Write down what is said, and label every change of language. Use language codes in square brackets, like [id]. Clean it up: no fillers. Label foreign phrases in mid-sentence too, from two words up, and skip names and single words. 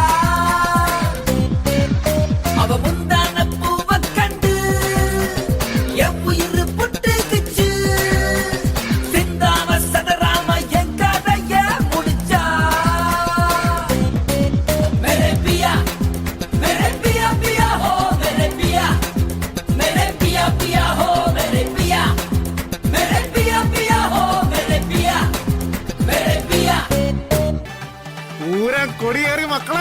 [ta] அவ முந்தான பூவ கண்டு என் உயிர் புட்டுக்குச்சு. சிந்தாம சதராம என் கதைய முடிச்சா. [hi] मेरे पिया पिया हो मेरे पिया. मेरे पिया पिया हो मेरे पिया हो मेरे पिया. [ml] പൂരം കൊടിയേറി മക്കളെ.